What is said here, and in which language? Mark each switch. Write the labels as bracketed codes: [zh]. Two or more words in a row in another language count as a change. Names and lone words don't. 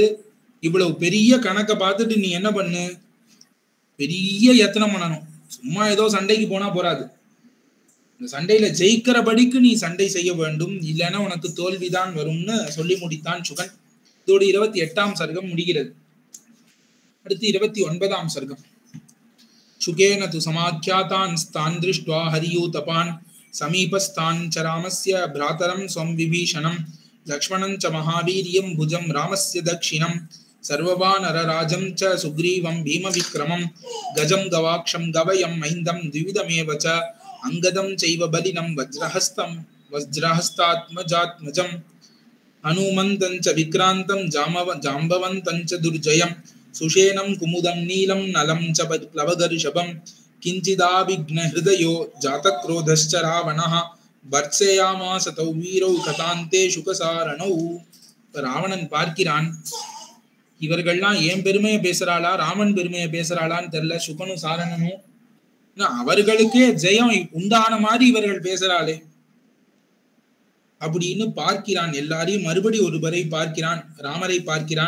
[ta] இவ்வளவு பெரிய கணக்கை பார்த்துட்டு நீ என்ன பண்ணு, பெரிய யத்தனம் பண்ணணும். சும்மா ஏதோ சண்டைக்கு போனா போறாது. இந்த சண்டையில ஜெயிக்கிறபடிக்கு நீ சண்டை செய்ய வேண்டும், இல்லைன்னா உனக்கு தோல்விதான் வரும்னு சொல்லி முடித்தான் சுகன். இதோடு 28ஆம் சர்க்கம் முடிகிறது. அடுத்து 29ஆம் சர்க்கம். [sa] शुकेन तु समाख्यातान् स्तान् दृष्ट्वा हरियूतपान् समीपस्थान् च रामस्य भ्रातरं स्वं विभीषणं लक्ष्मणं च महावीर्यं भुजं रामस्य दक्षिणं सर्ववानरराजं च सुग्रीवं भीमविक्रमं गजं गवाक्षं गवयं मैन्दं द्विविधमेव च अंगदं चैव बलिनं वज्रहस्तात्मजात्मजं हनुमन्तं च विक्रान्तं जाम्बवन्तं च दुर्जयं सुषेणं कुमुदं नीलं नलं च प्लवगर्षभं किञ्चिदाभिघ्नहृदयो जातक्रोधश्च रावणः भर्त्सयामास तौ वीरौ कथान्ते शुकसारणौ. [ta] ராவணன் பார்க்கிறான், இவர்கள்லாம் ஏன் பெருமையை பேசுறாளா ராமன் பெருமையை பேசுறாளான்னு தெரியல. சுகனும் சாரணனும் அவர்களுக்கே ஜெயம் உண்டான மாதிரி இவர்கள் பேசுறாளே அப்படின்னு பார்க்கிறான். எல்லாரையும் மறுபடி ஒருவரை பார்க்கிறான், ராமரை பார்க்கிறான்.